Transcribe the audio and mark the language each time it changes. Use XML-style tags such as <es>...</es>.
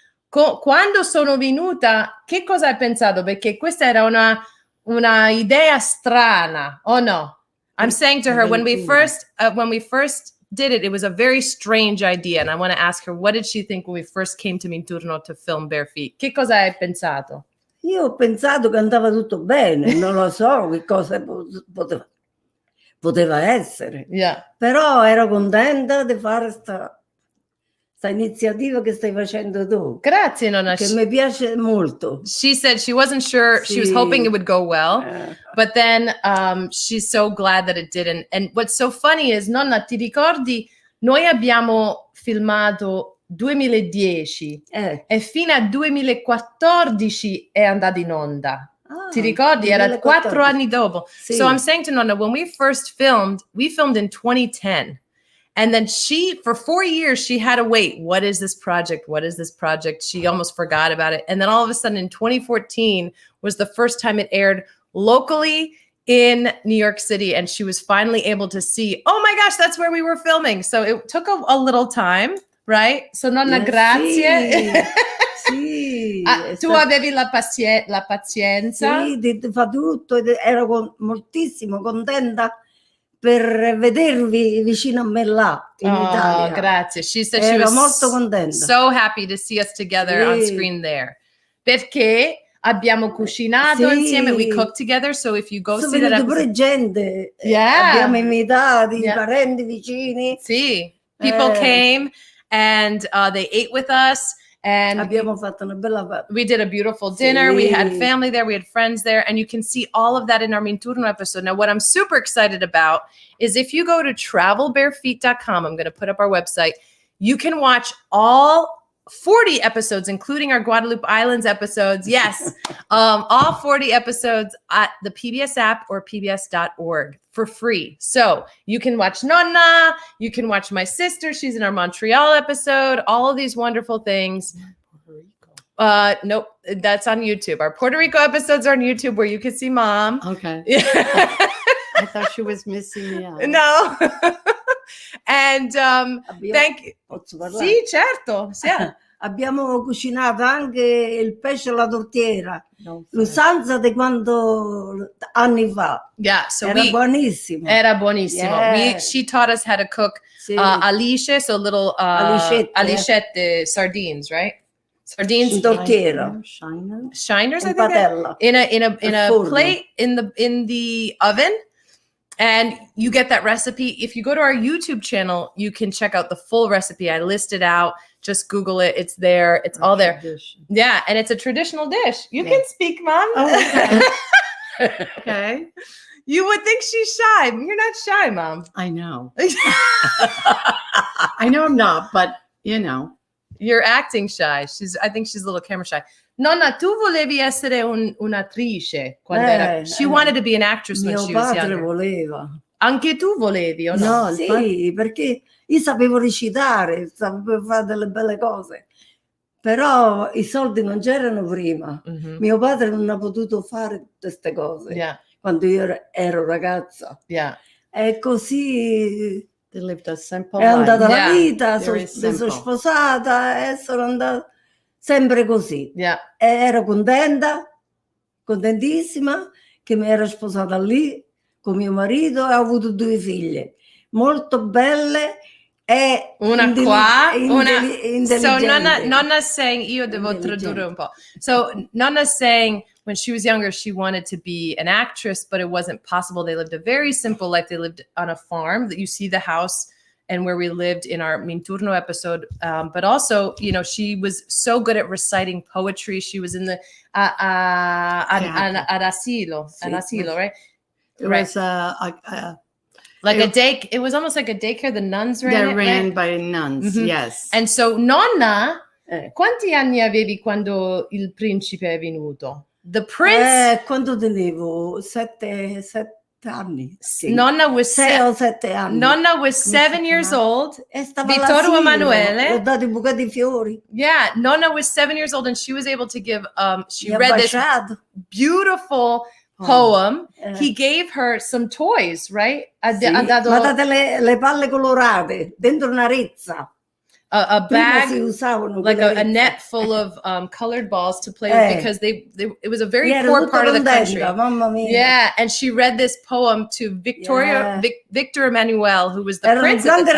<it>quando sono venuta, che cosa hai pensato? Perché questa era una idea strana, o no?</it> <en>I'm saying to her, when we first did it, it was a very strange idea. And I want to ask her, what did she think when we first came to Minturno to film Bare Feet?</en> <it>Che cosa hai pensato? Io ho pensato che andava tutto bene, non lo so che cosa poteva essere.</it> <en>Yeah.</en> <it>Però ero contenta di fare sta iniziativa che stai facendo tu. Grazie, Nonna. Che mi piace molto.</it> <en>She said she wasn't sure. She was hoping it would go well. But then she's so glad that it didn't. And what's so funny is,</en> <it>Nonna, ti ricordi, noi abbiamo filmato 2010 e fino a 2014 è andato in onda. Ti ricordi? 2014. Era 4 anni dopo. Sì.</it> <en>So I'm saying to Nonna, when we first filmed, we filmed in 2010. And then for 4 years, she had to wait. What is this project? What is this project? She almost forgot about it. And then all of a sudden in 2014 was the first time it aired locally in New York City. And she was finally able to see, oh my gosh, that's where we were filming. So it took a little time, right? So Nonna, grazie.</en> <it>Sì. Tu avevi la pazienza. Sì, fa tutto. Ero moltissimo contenta per vedervi vicino a me là in Italia.</it> <en>Grazie. She said she was</en> <it>molto contenta.</it> <en>So happy to see us together on screen there.</en> <it>Perché abbiamo cucinato insieme,</it> <en>we cooked together, so if you go see that episode.</en> <it>Pure gente. Abbiamo invitato i parenti vicini. Sì.</it> <en>People came and they ate with us. And</en> <it>abbiamo fatto una bella</it> <en>we did a beautiful dinner. We had family there. We had friends there. And you can see all of that in our Minturno episode. Now, what I'm super excited about is if you go to travelbarefeet.com, I'm going to put up our website, you can watch all 40 episodes, including our Guadalupe Islands episodes. Yes, all 40 episodes at the PBS app or pbs.org for free. So you can watch Nonna, you can watch my sister. She's in our Montreal episode, all of these wonderful things. Puerto Rico. Nope, that's on YouTube. Our Puerto Rico episodes are on YouTube where you can see Mom. Okay. I thought she was missing me out. No. And thank you.</en> <it>Posso parlare? Sì, certo. Sì. Abbiamo cucinato anche il pesce alla tortiera, l'usanza di quando anni fa.</it> <en>Yeah, so</en> <it>era buonissimo. Era buonissimo.</it> <en>Yeah. She taught us how to cook alice, so little alicette sardines, right? Sardines</en> <it>in tortiera.</it> <en>Shiners, I think.</en> <it>Padella.</it> <en>In a plate in the oven. And you get that recipe. If you go to our YouTube channel, you can check out the full recipe. I list it out. Just Google it. It's there. It's all there. Yeah, and it's a traditional dish. You can speak, Mom. Oh, okay. Okay. You would think she's shy. You're not shy, Mom. I know. I know I'm not, but you know. You're acting shy. I think she's a little camera shy.</en> <it>Nonna, tu volevi essere un'attrice quando era.</it> <en>She wanted to be an actress when she was younger.</en> <it>Mio padre voleva. Anche tu volevi o no? No, sì, perché io sapevo recitare, sapevo fare delle belle cose. Però i soldi non c'erano prima. Mm-hmm. Mio padre non ha potuto fare queste cose quando io ero ragazza. E così è andata la vita, sono sposata e sono andata sempre così. E ero contentissima che mi ero sposata lì con mio marito e ho avuto 2 figlie molto belle e una qua, intelligenti.</it> <en>So Nonna's saying,</en> <it>io devo tradurre un po'.</it> <en>So Nonna's saying when she was younger, she wanted to be an actress, but it wasn't possible. They lived a very simple life. They lived on a farm. That you see the house and where we lived in our Minturno episode. But also, you know, she was so good at reciting poetry. She was in the ad asilo, right? It was it was almost like a daycare. The nuns ran ran by nuns, yes. And so</en> <it>Nonna, quanti anni avevi quando il principe è venuto?</it> <en>The prince?</en> <it>Quando tenevo 7 anni. Sì.</it> <en>Nonna was</en> <it>6 o 7 anni.</it> <en>Nonna was 7 years old.</en> <it>Vittorio Emanuele. Ho dato i bucati di fiori.</it> <en>Yeah, Nonna was 7 years old and she was able to give, she read this beautiful poem. He gave her some toys, right?</en> <it>Sì, ma date le palle colorate dentro una rezza.</it> <en>a bag, like a net full of colored balls to play with because it was a very poor part of the country.</en> <it>Mamma mia.</it> <en>Yeah, and she read this poem to Victor Emmanuel, who was the prince at the time.</en>